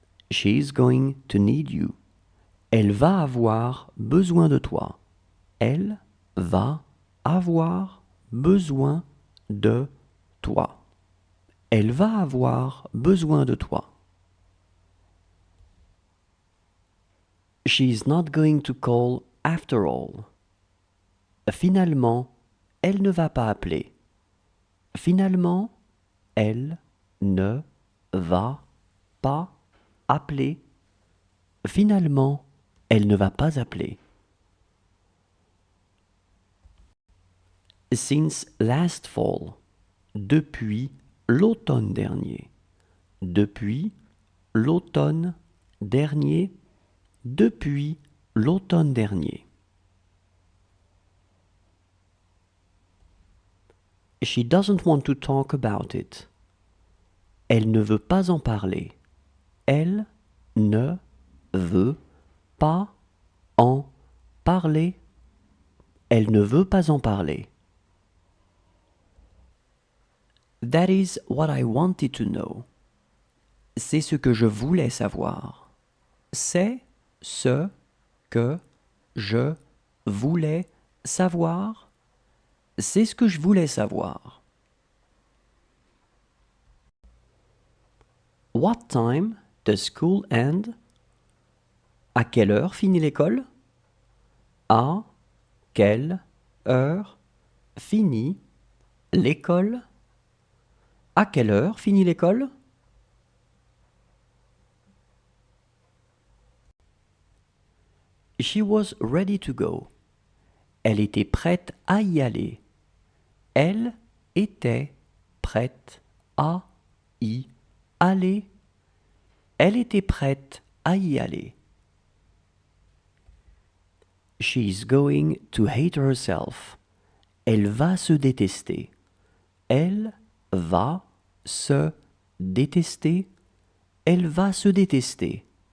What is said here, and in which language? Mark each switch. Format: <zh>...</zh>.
<en>She's going to need you.</en> <fr>Elle va avoir besoin de toi. Elle va avoir besoin de toi. Elle va avoir besoin de toi.</fr> <en>She's not going to call after all.</en> <fr>Finalement, elle ne va pas appeler. Finalement, elle ne va pas appeler. Finalement, elle ne va pas appeler.</fr> <en>Since last fall.</en> <fr>Depuis l'automne dernier. Depuis l'automne dernier. Depuis l'automne dernier.</fr> <en>She doesn't want to talk about it.</en> <fr>Elle ne veut pas en parler. Elle ne veut pas en parler. Elle ne veut pas en parler.</fr> <en>That is what I wanted to know.</en> <fr>C'est ce que je voulais savoir. C'est ce que je voulais savoir. C'est ce que je voulais savoir.</fr> <en>What time does school end?</en> <fr>À quelle heure finit l'école? À quelle heure finit l'école? À quelle heure finit l'école?</fr> <en>She was ready to go.</en> <fr>Elle était prête à y aller. Elle était prête à y aller. Elle était prête à y aller.</fr> <en>She's going to hate herself.</en> <fr>Elle va se détester. Elle va se détester. Elle va se détester.</fr>